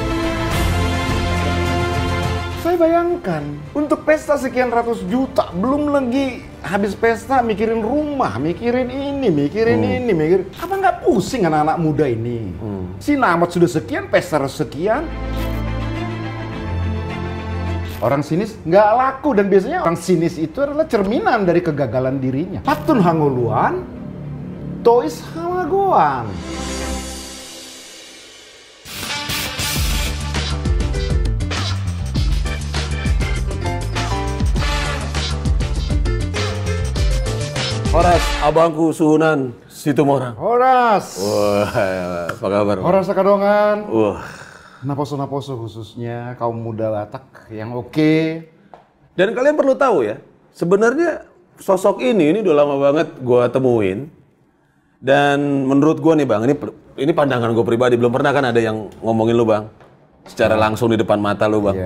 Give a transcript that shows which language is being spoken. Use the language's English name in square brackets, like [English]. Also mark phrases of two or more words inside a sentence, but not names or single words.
[Indonesian] Saya bayangkan, untuk pesta sekian ratus juta, belum lagi habis pesta mikirin rumah, mikirin ini, mikirin. Apa nggak pusing anak-anak muda ini? Si Namat sudah sekian, pesta sekian. Orang sinis nggak laku, dan biasanya orang sinis itu adalah cerminan dari kegagalan dirinya. [Batak Toba] Patun hanguluan, tois hamagoan. [Indonesian] Horas, abangku suhunan Situmorang. Horas. Wah, apa kabar? [Batak Toba] Horas Sakadongan. [Indonesian] Wah. Naposo-naposo khususnya kaum muda Batak yang oke. Dan kalian perlu tahu ya, sebenarnya sosok ini udah lama banget gua temuin. Dan menurut gua nih Bang, ini pandangan gua pribadi, belum pernah kan ada yang ngomongin lu Bang secara langsung di depan mata lu Bang.